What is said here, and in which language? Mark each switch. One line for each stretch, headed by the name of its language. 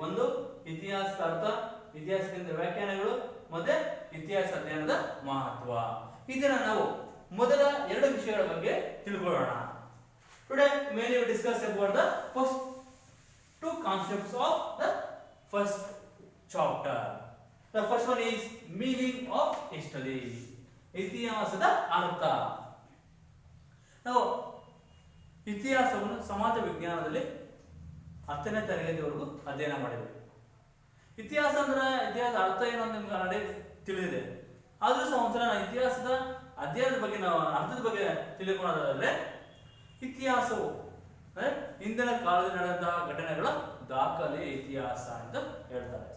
Kannada: ಒಂದು ಇತಿಹಾಸದ ಅರ್ಥ, ಇತಿಹಾಸದಿಂದ ವ್ಯಾಖ್ಯಾನಗಳು ಮತ್ತೆ ಇತಿಹಾಸ ಅಧ್ಯಯನದ ಮಹತ್ವ. ಇದನ್ನ ನಾವು ಮೊದಲ ಎರಡು ವಿಷಯಗಳ ಬಗ್ಗೆ ತಿಳ್ಕೊಳ್ಳೋಣ.
English: Today mainly we discuss about the first two concepts of the first chapter. The first one is meaning of history.
Kannada: ಇತಿಹಾಸದ ಅರ್ಥ. ನಾವು ಇತಿಹಾಸವನ್ನು ಸಮಾಜ ವಿಜ್ಞಾನದಲ್ಲಿ 10ನೇ ತರಗತಿವರೆಗೂ ಅಧ್ಯಯನ ಮಾಡಿದ್ವಿ. ಇತಿಹಾಸ ಅಂದ್ರೆ ಇತಿಹಾಸ ಅರ್ಥ ಏನು ಅಂತ ನಿಮ್ಗೆ ಆಲ್ರೆಡಿ ತಿಳಿದಿದೆ. ಆದ್ರೂ ಸಹ ಒಂದ್ಸಲ ಇತಿಹಾಸದ ಅಧ್ಯಯನದ ಬಗ್ಗೆ ನಾವು ಅರ್ಥದ ಬಗ್ಗೆ ತಿಳ್ಕೊಳ್ಳೋದಾದ್ರೆ, ಇತಿಹಾಸವು ಹಿಂದಿನ ಕಾಲದಲ್ಲಿ ನಡೆದಂತಹ ಘಟನೆಗಳ ದಾಖಲೆ ಇತಿಹಾಸ ಅಂತ ಹೇಳ್ತಾರೆ.